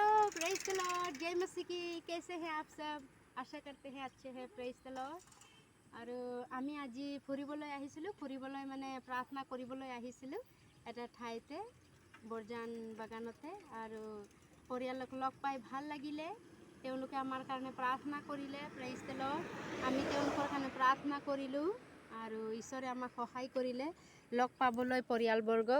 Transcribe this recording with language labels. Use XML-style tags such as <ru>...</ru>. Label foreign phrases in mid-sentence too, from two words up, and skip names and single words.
<en>Praise the Lord,</en> <hi>जय मसीह की। कैसे हैं आप सब? आशा करते हैं अच्छे हैं।</hi> <en>Praise the Lord.</en> <as>আৰু আমি আজি ফুৰিবলৈ আহিছিলোঁ, মানে প্ৰাৰ্থনা কৰিবলৈ আহিছিলোঁ এটা ঠাইতে, বৰজান বাগানতে। আৰু পৰিয়ালক লগ পাই ভাল লাগিলে। তেওঁলোকে আমাৰ কাৰণে প্ৰাৰ্থনা কৰিলে।</as> <en>Praise the Lord.</en> <as>আমি তেওঁলোকৰ কাৰণে প্ৰাৰ্থনা কৰিলোঁ আৰু ঈশ্বৰে আমাক সহায় কৰিলে লগ পাবলৈ পৰিয়ালবৰ্গক।</as>